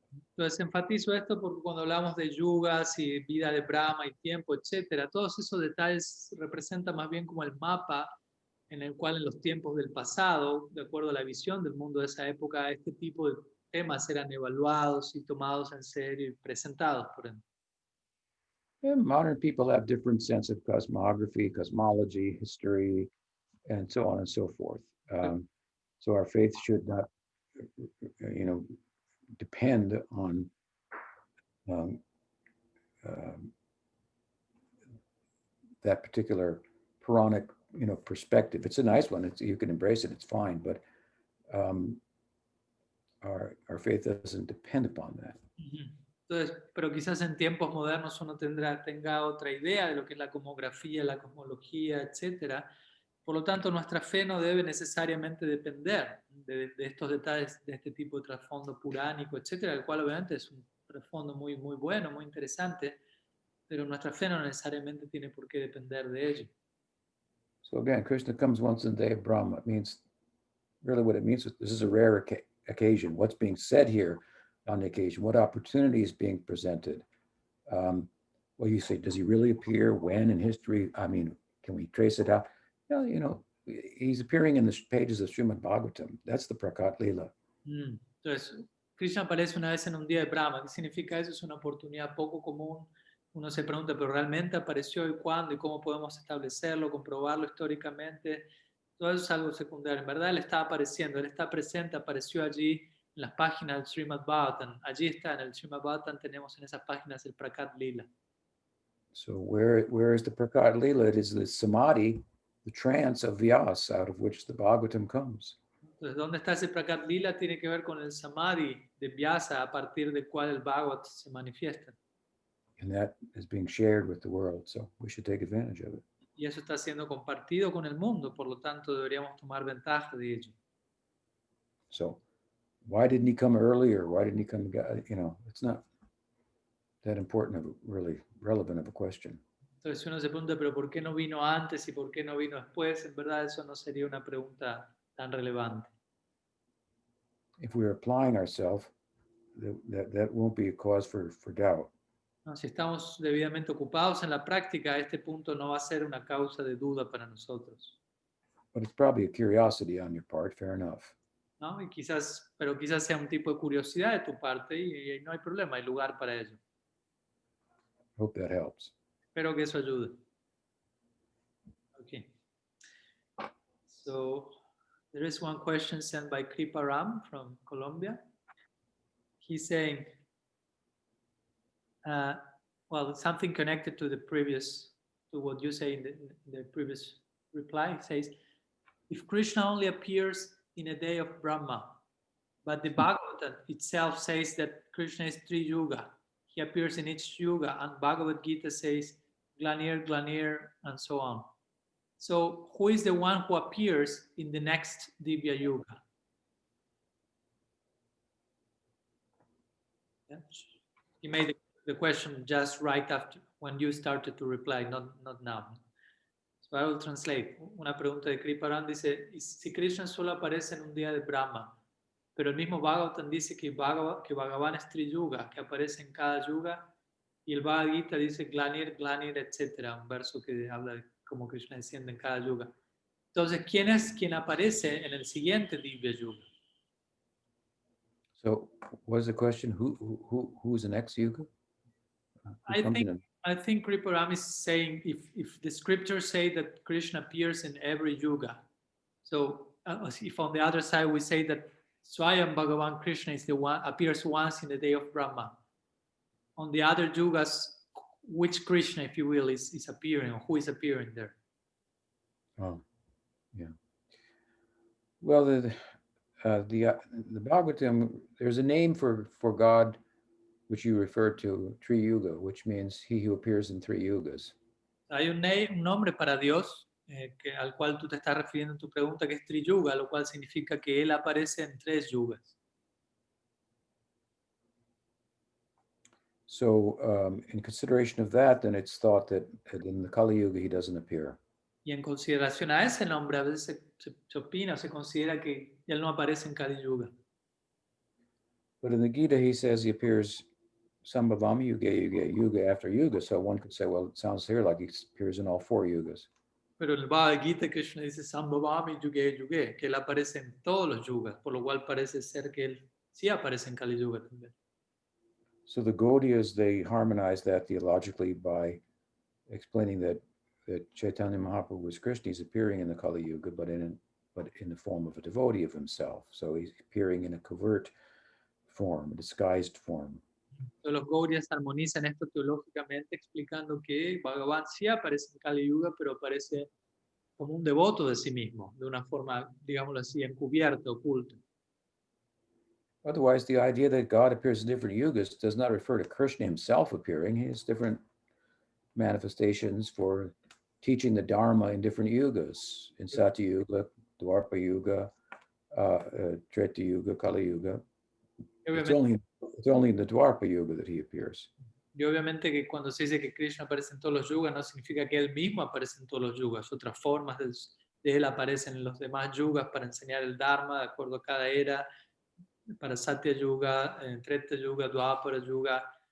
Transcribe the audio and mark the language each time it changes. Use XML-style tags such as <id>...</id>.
<es>Entonces enfatizo esto porque cuando hablamos de yugas y vida de Brahma y tiempo, etcétera, todos esos detalles representan más bien como el mapa en el cual en los tiempos del pasado, de acuerdo a la visión del mundo de esa época, este tipo de temas eran evaluados y tomados en serio y presentados por ende.</es> <en>And modern people have different sense of cosmography, cosmology, history, and so on and so forth. So our faith should not, depend on that particular Puranic, perspective. It's a nice one. You can embrace it. It's fine, but our faith doesn't depend upon that.</en> <es>Entonces, pero quizás en tiempos modernos uno tenga otra idea de lo que es la cosmografía, la cosmología, etcétera. Por lo tanto, nuestra fe no debe necesariamente depender de estos detalles, de este tipo de trasfondo puránico, etcétera, el cual obviamente es un trasfondo muy, muy bueno, muy interesante, pero nuestra fe no necesariamente tiene por qué depender de ello.</es> <en>So again, Krishna comes once in the day of Brahma. It means really what it means is this is a rare occasion. What's being said here on the occasion? What opportunity is being presented? Well, you say, does he really appear? When in history? I mean, can we trace it out? No, he's appearing in the pages of Srimad Bhagavatam. That's the Prakat Lila.</en> <es>Entonces, Krishna aparece una vez en un día de Brahma. ¿Qué significa eso? Es una oportunidad poco común. Uno se pregunta, ¿pero realmente apareció y cuándo? ¿Y cómo podemos establecerlo, comprobarlo históricamente? Todo eso es algo secundario. En verdad, él está apareciendo, él está presente, apareció allí en las páginas del Srimad Bhagavatam. Allí está, en el Srimad Bhagavatam tenemos en esas páginas el Prakat Lila.</es> <en>So where is the Prakat Lila? It is the samadhi, the trance of Vyas, out of which the Bhagavatam comes.</en> <es>Entonces, ¿dónde está ese Prakat Lila? Tiene que ver con el Samadhi de Vyasa, a partir del cual el Bhagavat se manifiesta.</es> <en>And that is being shared with the world. So we should take advantage of it.</en> <es>Y eso está siendo compartido con el mundo, por lo tanto deberíamos tomar ventaja de ello.</es> <en>So why didn't he come earlier? Why didn't he come? It's not that important of a really relevant of a question.</en> <es>Entonces si uno se pregunta, pero ¿por qué no vino antes y por qué no vino después? En verdad eso no sería una pregunta tan relevante.</es> <en>If we're applying ourselves, that won't be a cause for doubt.</en> <es>No, si estamos debidamente ocupados en la práctica, este punto no va a ser una causa de duda para nosotros.</es> <en>But it's probably a curiosity on your part, fair enough.</en> <es>¿No? Pero quizás sea un tipo de curiosidad de tu parte y no hay problema, hay lugar para ello.</es> <en>Hope that helps.</en> <es>Espero que eso ayude. Okay.</es> <en>So there is one question sent by Kripa Ram from Colombia. He's saying, well, something connected to what you say in the previous reply. He says, if Krishna only appears in a day of Brahma, but the Bhagavatam itself says that Krishna is Tri Yuga. He appears in each Yuga, and Bhagavad Gita says Glanir, Glanir, and so on. So who is the one who appears in the next Divya Yuga? Yeah. He made the question just right after when you started to reply, not now. So I will translate.</en> <es>Una pregunta de Kriparan dice, si Krishna solo aparece en un día de Brahma, pero el mismo Bhagavatam dice que Bhagavan es Tri Yuga, que aparece en cada yuga, y el Bhagavad Gita dice Glanir, Glanir, etc. Un verso que habla de cómo Krishna desciende en cada yuga. Entonces, ¿quién es quien aparece en el siguiente Divya Yuga?</es> <en>So what's the question? Who's the next yuga? I think Kriparam is saying if the scriptures say that Krishna appears in every yuga, so if on the other side we say that Swayam Bhagavan Krishna is the one appears once in the day of Brahma, on the other yugas, which Krishna, if you will, is appearing, or who is appearing there? Oh, yeah. Well, the Bhagavatam, there's a name for God, which you refer to, Tri Yuga, which means he who appears in 3 yugas.</en> <es>Hay un nombre para Dios al cual tú te estás refiriendo en tu pregunta, que es Tri Yuga, lo cual significa que él aparece en 3 yugas.</es> <en>So in consideration of that, then it's thought that in the Kali Yuga he doesn't appear.</en> <es>Y en consideración a ese nombre, a veces se opina o se considera que él no aparece en Kali Yuga.</es> <en>But in the Gita, he says he appears Sambhavami Yuga after Yuga. So one could say, well, it sounds here like he appears in all 4 yugas.</en> <es>Pero el Bhagavad Gita Krishna dice Sambhavami Yuge Yuge, que él aparece en todos los yugas, por lo cual parece ser que él sí aparece en Kali Yuga también.</es> <en>So the Gaudiyas, they harmonize that theologically by explaining that Chaitanya Mahaprabhu was Krishna. He's appearing in the Kali Yuga, but in the form of a devotee of himself. So he's appearing in a covert form, a disguised form.</en> <es>So los Gaudiyas armonizan esto teológicamente explicando que Bhagavan sí aparece en Kali Yuga, pero aparece como un devoto de sí mismo, de una forma, digámoslo así, encubierta, oculta.</es> <en>Otherwise, the idea that God appears in different yugas does not refer to Krishna himself appearing. He has different manifestations for teaching the Dharma in different yugas, in Satya Yuga, Dwapara Yuga, Treta Yuga, Kali Yuga. It's only in the Dwapara Yuga that he appears.</en> <es>Y obviamente que cuando se dice que Krishna aparece en todos los yugas, no significa que él mismo aparece en todos los yugas. Otras formas de él aparecen en los demás yugas para enseñar el Dharma de acuerdo a cada era, para Satya Yuga, Treta Yuga, Dwapara Yuga.</es>